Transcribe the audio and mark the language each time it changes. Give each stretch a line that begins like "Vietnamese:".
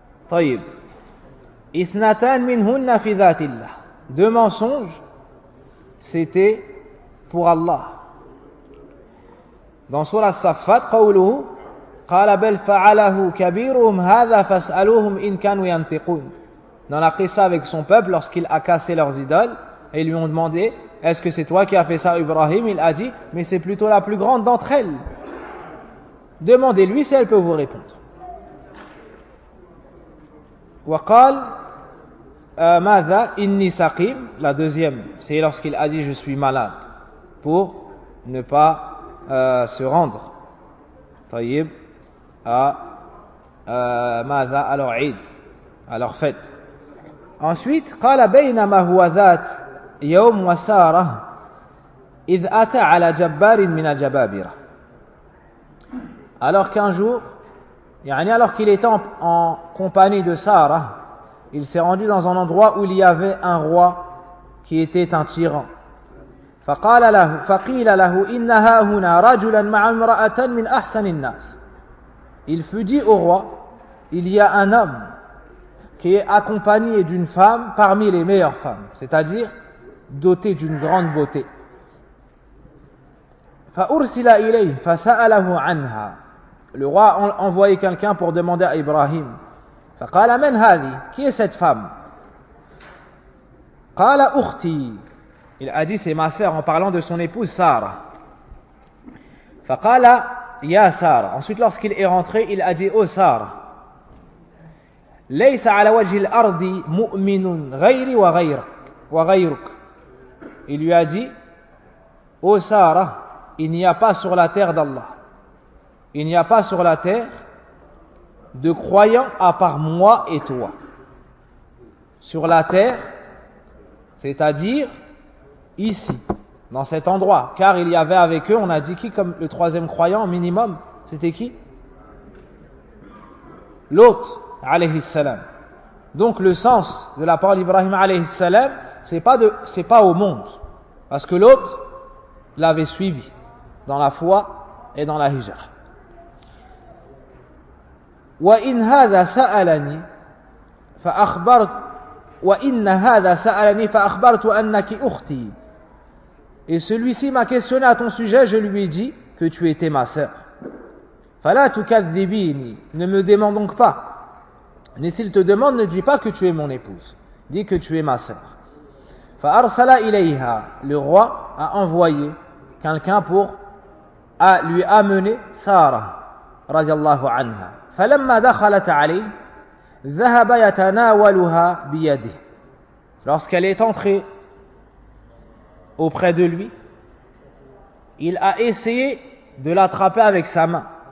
Arabic: طيب اثنتان منهن في ذات الله.
French: Deux mensonges c'était pour Allah.
Arabic: Dans Surah As-Saffat قوله قال بل فعله كبيرهم هذا فاسألوهم إن كانوا ينطقون.
French: Dans la qissa avec son peuple lorsqu'il a cassé leurs idoles et ils lui ont demandé est-ce que c'est toi qui as fait ça Ibrahim? Il a dit mais c'est plutôt la plus grande d'entre elles. Demandez-lui si elle peut vous répondre.
Arabic: وقال ماذا إني سقيم.
French: La deuxième c'est lorsqu'il a dit je suis malade pour ne pas se rendre طيب à ماذا à leur Eid, à leur fête.
Arabic: Ensuite قال بينما هو ذات يوم وسارة إذ أتى على جبار من الجبابرة.
French: Alors qu'un jour alors qu'il était en compagnie de Sarah, il s'est rendu dans un endroit où il y avait un roi qui était un tyran.
Arabic: فقيل له إن ها هنا رجلا مع امرأة من أحسن الناس.
French: Il fut dit au roi, il y a un homme qui est accompagné d'une femme parmi les meilleures femmes, c'est-à-dire doté d'une grande beauté.
Arabic: فأرسل إليه فسأله عنها.
French: Le roi a envoyé quelqu'un pour demander à Ibrahim.
Arabic: فقال من هذه?
French: Qui est cette femme?
Arabic: قال أختي.
French: Il a dit c'est ma sœur en parlant de son épouse Sarah.
Arabic: فقال يا Sarah.
French: Ensuite lorsqu'il est rentré, il a dit oh Sarah.
Arabic: ليس على وجه الأرض مؤمن غيري وغيرك.
French: Il lui a dit oh Sarah, il n'y a pas sur la terre d'Allah. Il n'y a pas sur la terre de croyants à part moi et toi. Sur la terre, c'est-à-dire ici, dans cet endroit. Car il y avait avec eux, on a dit qui comme le troisième croyant minimum? C'était qui? L'autre, alayhi salam. Donc le sens de la parole d'Ibrahim alayhi salam, c'est pas au monde. Parce que l'autre l'avait suivi dans la foi et dans la hijra.
Arabic: وإن هذا سألني فأخبرت أنك أختي.
French: Et celui-ci m'a questionné à ton sujet, je lui ai dit que tu étais ma sœur.
Arabic: فلا تكذبيني.
French: Ne me demande donc pas. Mais s'il te demande, ne dis pas que tu es mon épouse. Dis que tu es ma sœur.
Arabic: فأرسل إليها.
French: Le roi a envoyé quelqu'un pour lui amener Sarah
Arabic: رضي الله عنها. فلما دخلت عليه ذهب يتناولها بيده.
French: Lorsqu'elle est entrée auprès de lui, il a essayé de l'attraper avec sa main.